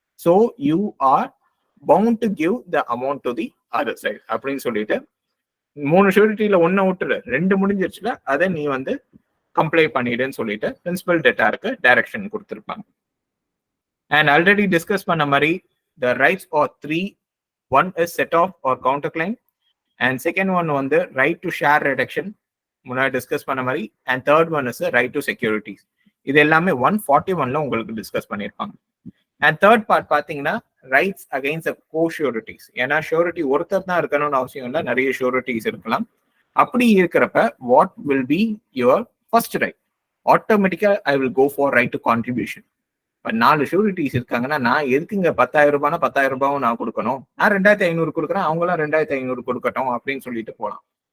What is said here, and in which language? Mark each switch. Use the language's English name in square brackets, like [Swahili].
[English] So you are bound to give the amount to the other side [Tamil] அப்படின்னு சொல்லிட்டு 3 ஷூரிட்டியில 1 விட்டுரு, 2 முடிஞ்சிருச்சுல, அதை நீ வந்து கம்ப்ளை பண்ணிடுன்னு சொல்லிட்டு பிரின்சிபல் டெட்டாருக்கு டைரக்ஷன் கொடுத்துருப்பாங்க. [English] and already discuss [Tamil] பண்ண மாதிரி [English] the rights are 3. One is set off or counter claim, and second one வந்து right to share reduction [Tamil] முன்னாடி டிஸ்கஸ் பண்ண மாதிரி, [English] and third one is right to securities. [Tamil] இது எல்லாமே 141ல உங்களுக்கு டிஸ்கஸ் பண்ணியிருப்பாங்க. அண்ட் தேர்ட் பார்ட் பாத்தீங்கன்னா ரைட்ஸ் அகைன்ஸ்ட் கோ-ஷூரிட்டிஸ். ஏன்னா ஷூரிட்டி ஒருத்தர் தான் இருக்கணும்னு அவசியம் இல்லை, நிறைய ஷூரிட்டிஸ் இருக்கலாம். அப்படி இருக்கிறப்ப [English] What will be your first right? [Tamil] ஆட்டோமேட்டிக்கா [English] I will go for right to contribution. [Tamil] இப்போ 4 ஷூரிட்டிஸ் இருக்காங்கன்னா நான் எதுக்குங்க 10,000 ரூபாய்னா 10,000 ரூபாயும் நான் கொடுக்கணும், நான் 2,500 கொடுக்குறேன், அவங்களாம் 2,500 கொடுக்கட்டும் அப்படின்னு சொல்லிட்டு போகலாம்.